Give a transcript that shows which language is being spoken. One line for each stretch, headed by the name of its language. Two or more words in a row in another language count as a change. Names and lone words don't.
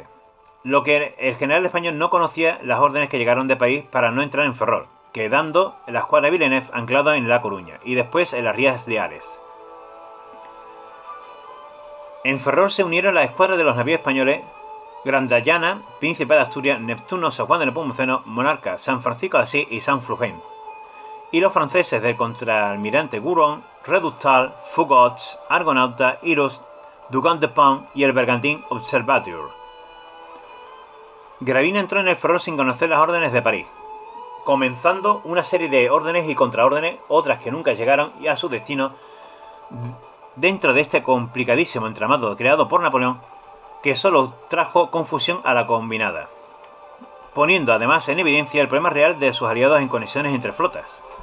Spanish: Lo que el general español no conocía las órdenes que llegaron de París para no entrar en Ferrol, quedando la escuadra Villeneuve anclada en La Coruña y después en las Rías de Ares. En Ferrol se unieron las escuadras de los navíos españoles Grandayana, Príncipe de Asturias, Neptuno, San Juan de Nepomuceno, Monarca, San Francisco de Asís y San Fulgem, y los franceses del contraalmirante Gouraud, Redoutal, Fougots, Argonauta, Iros, Dugan de Pont y el bergantín Observateur. Gravina entró en el Ferrol sin conocer las órdenes de París, comenzando una serie de órdenes y contraórdenes, otras que nunca llegaron a su destino, dentro de este complicadísimo entramado creado por Napoleón, que solo trajo confusión a la combinada, poniendo además en evidencia el problema real de sus aliados en conexiones entre flotas.